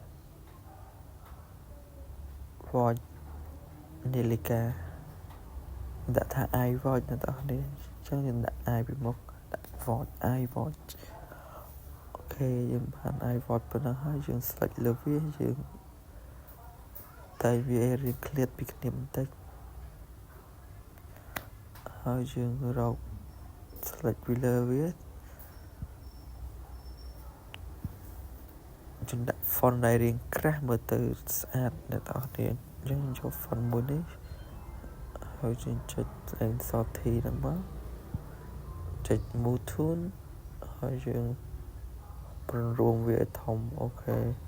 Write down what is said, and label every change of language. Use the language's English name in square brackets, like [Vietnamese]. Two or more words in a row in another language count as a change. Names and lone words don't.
[Khmer] watch នាឡិកាដាក់ថា [English] I watch [Khmer] អ្នកនរនេះអញ្ចឹងយើងដាក់ I ពីមុខដាក់ watch [English] I watch [Khmer] អូខេយើងបាន [English] I watch [Khmer] ប៉ុណ្ណឹងហើយយើង select លើវាយើងតែវារៀងឃ្លាតពីគ្នាបន្តិច ហើយយើងរក select ពីលើវាយើងដាក់ font ដែលរៀងក្រាស់មើលទៅស្អាតអ្នកនរនេះយើងយក font មួយនេះហើយយើងចុចលេខ Salty ហ្នឹងមកចុច Move Tool ហើយយើងប្ររួមវាឲ្យធំអូខេ